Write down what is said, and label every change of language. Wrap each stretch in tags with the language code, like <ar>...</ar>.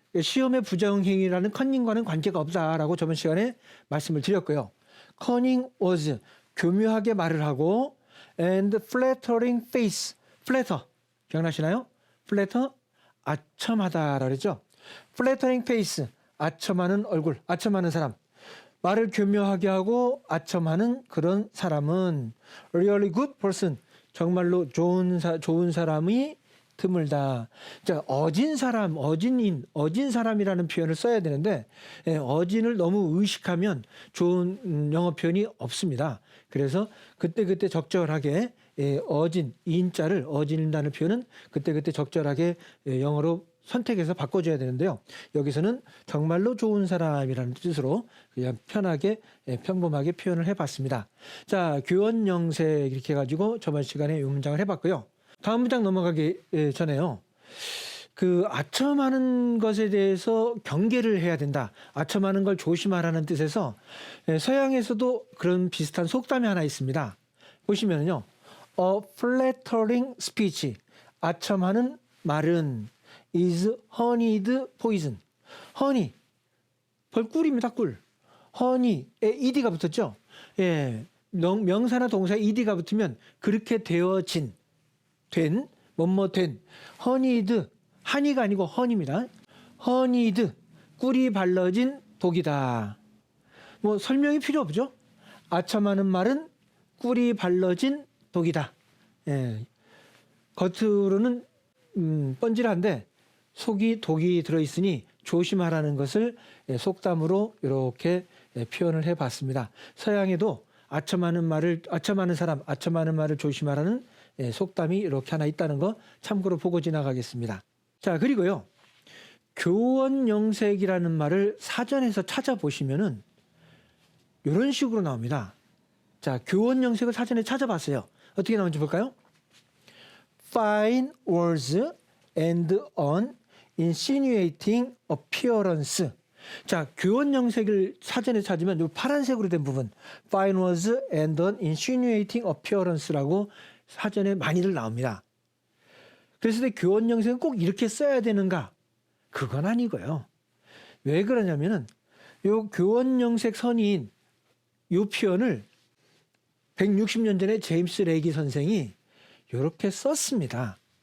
<ko>시험의 부정행위라는 conning과는 관계가 없다라고 저번 시간에 말씀을 드렸고요.</ko> <en>cunning words,</en> <ko>교묘하게 말을 하고,</ko> <en>and flattering face, flatter,</en> <ko>기억나시나요? flatter, 아첨하다라 그랬죠.</ko> <en>flattering face,</en> <ko>아첨하는 얼굴, 아첨하는 사람. 말을 교묘하게 하고 아첨하는 그런 사람은</ko> <en>really good person,</en> <ko>정말로 좋은 사람이 드물다. 자, 어진 사람, 어진 사람이라는 표현을 써야 되는데 어진을 너무 의식하면 좋은 영어 표현이 없습니다. 그래서 그때 적절하게 어진, 인자를 어진다는 표현은 그때 적절하게 영어로 선택해서 바꿔줘야 되는데요. 여기서는 정말로 좋은 사람이라는 뜻으로 그냥 편하게 평범하게 표현을 해봤습니다. 자, 교원 영색 이렇게 해가지고 저번 시간에 이 문장을 해봤고요. 다음 문장 넘어가기 전에요. 그 아첨하는 것에 대해서 경계를 해야 된다. 아첨하는 걸 조심하라는 뜻에서 서양에서도 그런 비슷한 속담이 하나 있습니다. 보시면요.</ko> <en>A flattering speech.</en> <ko>아첨하는 말은</ko> <en>is honeyed poison.</en> <ko>honey. 벌꿀입니다, 꿀. honey에 ed가 붙었죠. 예. 명사나 동사에 ed가 붙으면 그렇게 되어진, 된, 뭐된. honeyed, honey가 아니고 honey입니다. honeyed, 꿀이 발라진 독이다. 뭐 설명이 필요 없죠. 아첨하는 말은 꿀이 발라진 독이다. 예. 겉으로는 뻔질한데 속이 독이 들어있으니 조심하라는 것을 속담으로 이렇게 표현을 해봤습니다. 서양에도 아첨하는 사람, 아첨하는 말을 조심하라는 속담이 이렇게 하나 있다는 거 참고로 보고 지나가겠습니다. 자, 그리고요. 교원 영색이라는 말을 사전에서 찾아보시면은 이런 식으로 나옵니다. 자, 교원 영색을 사전에 찾아봤어요. 어떻게 나오는지 볼까요?</ko> <en>Fine words and an insinuating appearance.</en> <ko>자, 교원 영색을 사전에 찾으면 이 파란색으로 된 부분,</ko> <en>fine words and an insinuating appearance</en> <ko>라고 사전에 많이들 나옵니다. 그래서 교원 영색은 꼭 이렇게 써야 되는가? 그건 아니고요. 왜 그러냐면은 이 교원 영색 선의인 이 표현을 160년 전에 제임스 레기 선생이 이렇게 썼습니다.</ko>